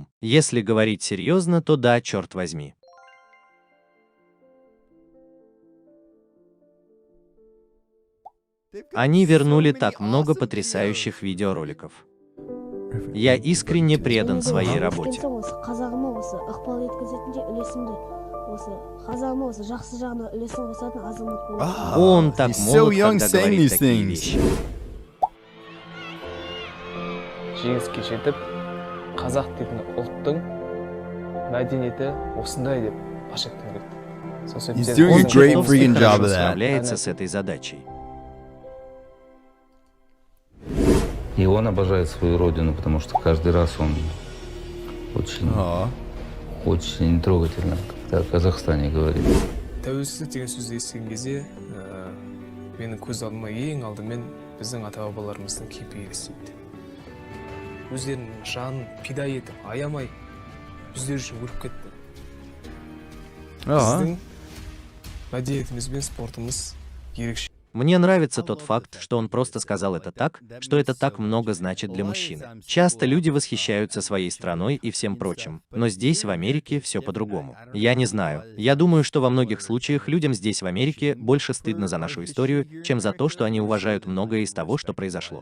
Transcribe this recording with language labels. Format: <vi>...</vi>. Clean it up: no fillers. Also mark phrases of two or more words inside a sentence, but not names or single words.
<ru>Если говорить серьезно, то да, черт возьми. Они вернули так много потрясающих видеороликов. Я искренне предан своей работе. Он так молод, когда говорит такие вещи.</ru> <kk>Жеңіске жетіп, қазақ дейтін ұлттың мәдениеті осындай деп паш еткім келді.</kk> <ru>Он чертовски хорошо справляется с этой задачей. И он обожает свою родину, потому что каждый раз он очень трогательно, когда о Казахстане говорит.</ru> <kk>Тәуелсіздік деген сөзді естіген кезде, менің көз алдыма ең алдымен біздің ата-бабаларымыздың кейпі елестейді. Өздерінің жанын пида етіп, аямай, біздер үшін өліп кетті. Біздің мәдениетіміз бен спортымыз ерекше.</kk> <ru>Мне нравится тот факт, что он просто сказал это так, что это так много значит для мужчины. Часто люди восхищаются своей страной и всем прочим, но здесь, в Америке, все по-другому. Я не знаю. Я думаю, что во многих случаях людям здесь, в Америке, больше стыдно за нашу историю, чем за то, что они уважают многое из того, что произошло.</ru>